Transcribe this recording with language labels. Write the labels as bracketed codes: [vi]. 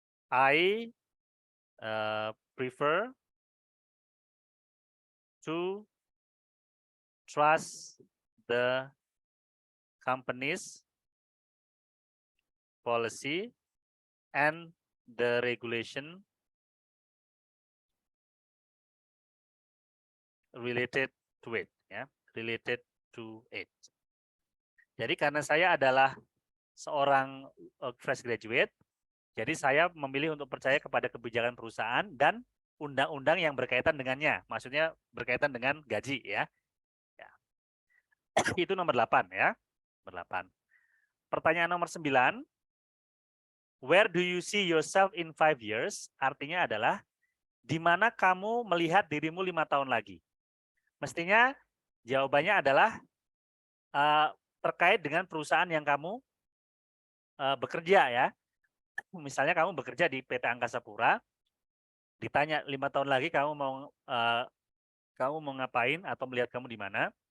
[en] I prefer to trust the company's policy and the regulation related to it, ya, related to it. [id] Jadi karena saya adalah seorang fresh graduate, jadi saya memilih untuk percaya kepada kebijakan perusahaan dan undang-undang yang berkaitan dengannya, maksudnya berkaitan dengan gaji ya. Itu nomor 8 ya. Nomor 8. Pertanyaan nomor 9. [en] Where do you see yourself in 5 years? [id] Artinya adalah di mana kamu melihat dirimu 5 tahun lagi. Mestinya jawabannya adalah terkait dengan perusahaan yang kamu bekerja ya. Misalnya kamu bekerja di PT Angkasa Pura, ditanya 5 tahun lagi kamu mau ngapain atau melihat kamu di mana?